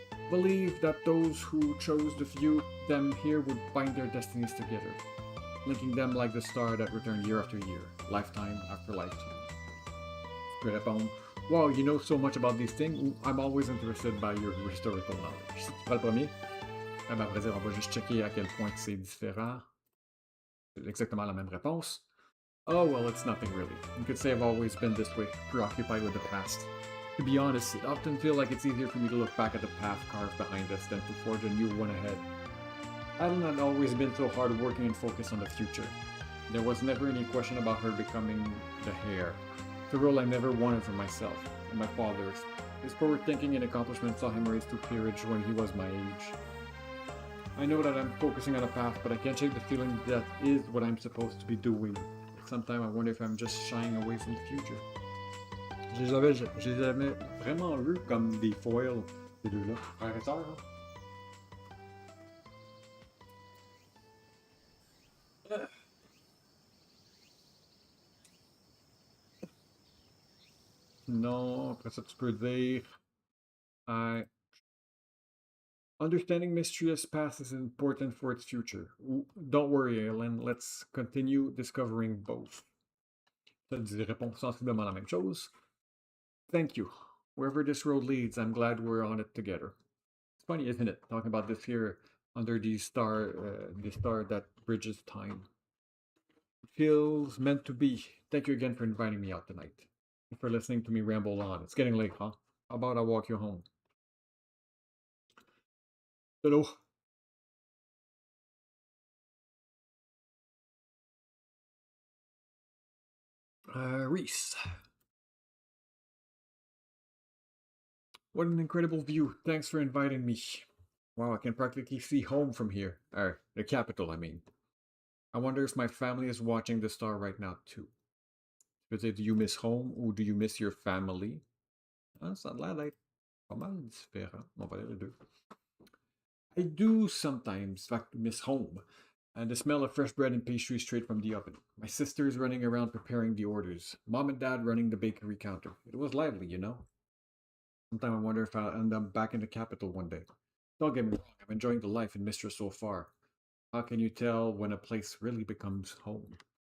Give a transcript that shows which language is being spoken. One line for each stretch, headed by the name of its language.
English: Believed that those who chose to view them here would bind their destinies together, linking them like the star that returned year after year, lifetime after lifetime.
French: Je peux répondre,
English: wow, you know so much about these things. I'm always interested by your historical knowledge.
French: Si tu prends le premier, à vrai dire, on va juste checker à quel point c'est différent. C'est exactement la même réponse.
English: Oh, well, it's nothing really. You could say I've always been this way, preoccupied with the past. To be honest, it often feels like it's easier for me to look back at the path carved behind us than to forge a new one ahead. I've not always been so hard-working and focused on the future. There was never any question about her becoming the heir. The role I never wanted for myself, and my father's. His forward thinking and accomplishment saw him raised to peerage when he was my age. I know that I'm focusing on a path, but I can't shake the feeling that is what I'm supposed to be doing. Sometimes I wonder if I'm just shying away from the future.
French: Je les avais vraiment vus comme des foils, ces deux-là. Frères et sœurs, hein? Non, après ça, tu peux dire
English: understanding Mistria's past is important for its future. Don't worry, Ellen, let's continue discovering both.
French: Ça répond sensiblement la même chose.
English: Thank you. Wherever this road leads, I'm glad we're on it together. It's funny, isn't it? Talking about this here under the star that bridges time. It feels meant to be. Thank you again for inviting me out tonight. And for listening to me ramble on. It's getting late, huh? How about I walk you home? Hello. Reese. What an incredible view. Thanks for inviting me. Wow, I can practically see home from here. The capital, I mean. I wonder if my family is watching the star right now, too. Do you miss home or do you miss your family?
French: Ça a l'air d'être pas mal différent. On va aller les deux.
English: I do sometimes, in fact, miss home. And the smell of fresh bread and pastry straight from the oven. My sisters running around preparing the orders. Mom and dad running the bakery counter. It was lively, you know? Sometimes I wonder if I'll end up back in the capital one day. Don't get me wrong, I'm enjoying the life in Mistria so far. How can you tell when a place really becomes home?